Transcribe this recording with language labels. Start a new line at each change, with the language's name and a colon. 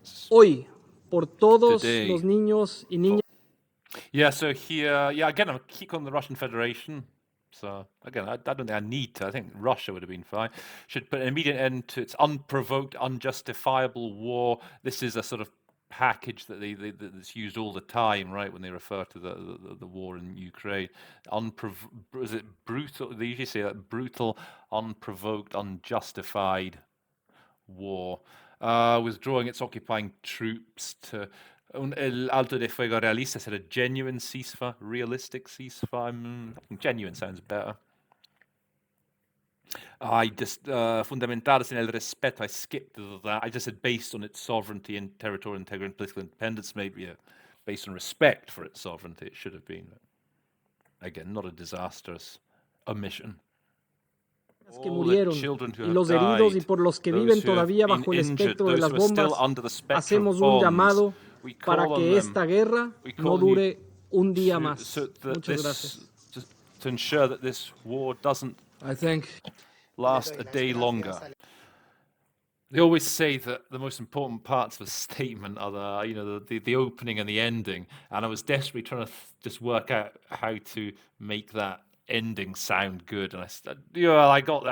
Spanish: Hoy, por todos los niños y niñas.
English: Yeah, so here, again, I'll keep on the Russian Federation. So, again, I don't think I need to. I think Russia would have been fine. Should put an immediate end to its unprovoked, unjustifiable war. This is a sort of package that's used all the time, right, when they refer to the war in Ukraine. Is it brutal? They usually say that brutal, unprovoked, unjustified war. Withdrawing its occupying troops to
Spanish: el alto de fuego realista
English: said a genuine ceasefire, realistic ceasefire. Genuine sounds better. I just
Spanish: fundamentadas en el respeto.
English: I skipped that. I just said based on its sovereignty and territorial integrity and political independence. Maybe based on respect for its sovereignty. It should have been. Again, not a disastrous omission.
Spanish: Que murieron y los heridos y por los que viven todavía bajo el espectro de las bombas, hacemos un llamado para que esta guerra no dure un día más. Muchas gracias.
English: To ensure that this war doesn't last a day longer. They always say that the most important parts of a statement are the opening and the ending, and I was desperately trying to just work out how to make that ending sound good, and I got there.